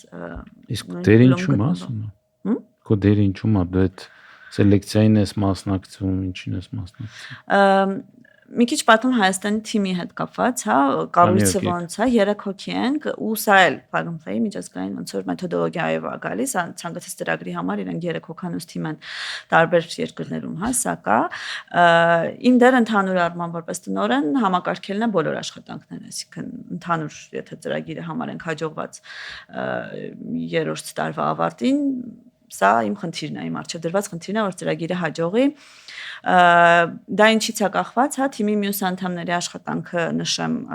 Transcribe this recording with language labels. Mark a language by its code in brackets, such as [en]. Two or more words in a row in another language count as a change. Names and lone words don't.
[hy] իսկ դեր ինչու՞մ ասում քո դեր ինչու՞մ է դու այդ սելեկցիային ես մասնակցում ինչին ես մասնակցում Մի քիչ պատմում Հայաստանի թիմի հետ կապված, հա, կառույցը ոնց է, 3 հոգի ենք, ու սա էլ [en] plug and play [hy] միջազգային ոնց որ մեթոդոլոգիայով է գալիս, ցանկացած ծրագրի համար իրենք 3 հոգանոց թիմ են տարբեր երկրներում, հա, սա կա։ Իմ դերը ընդհանուր առմամբ որպես տնօրեն համակարգելն է բոլոր աշխատանքները, այսինքն ընդհանուր եթե ծրագիրը համարենք հաջողված 3-րդ տարվա ավարտին, սա իմ խնդիրն է, իմ առջև դրված խնդիրն է, որ ծրագիրը հաջողի Դա ինչից է կախված, հա, թիմի մյուս անդամների աշխատանքը նշեմ